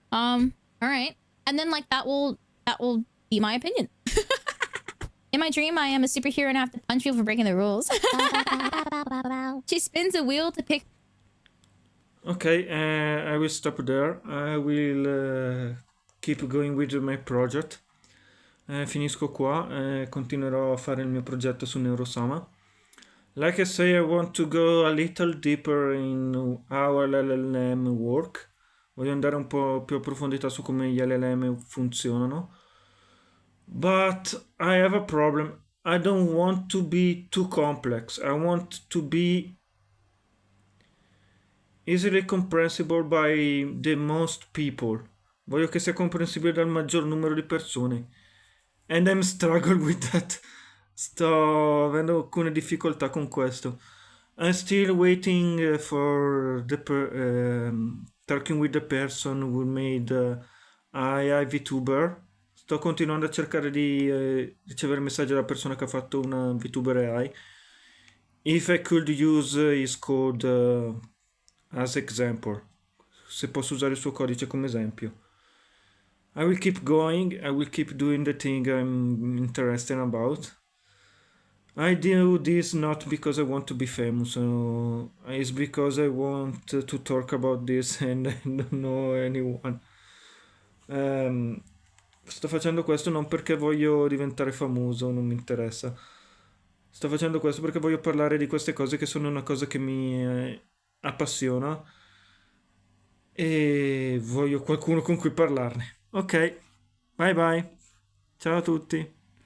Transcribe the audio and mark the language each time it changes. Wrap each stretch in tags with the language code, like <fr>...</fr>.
<en>All right. And then like that will be my opinion. In my dream, I am a superhero and I have to punch people for breaking the rules. She spins a wheel to pick. Ok, I will stop there. I will keep going with my project.</en> <it>Finisco qua, continuerò a fare il mio progetto su neurosama.</it> <en>Like I say, I want to go a little deeper in how LLM work.</en> <it>Voglio andare un po' più a profondità su come gli LLM funzionano.</it> <en>But I have a problem. I don't want to be too complex. I want to be easily comprehensible by the most people.</en> <it>Voglio che sia comprensibile dal maggior numero di persone.</it> <en>And I'm struggling with that.</en> <it>Sto avendo alcune difficoltà con questo.</it> <en>I'm still waiting for the talking with the person who made AI VTuber.</en> <it>Sto continuando a cercare di ricevere messaggi dalla persona che ha fatto una VTuber AI.</it> <en>If I could use his code as example.</en> <it>Se posso usare il suo codice come esempio.</it> <en>I will keep going. I will keep doing the thing I'm interested about. I do this not because I want to be famous, it's because I want to talk about this and I don't know anyone.</en> <it>Sto facendo questo non perché voglio diventare famoso, non mi interessa. Sto facendo questo perché voglio parlare di queste cose che sono una cosa che mi appassiona e voglio qualcuno con cui parlarne. Ok, bye bye. Ciao a tutti.</it>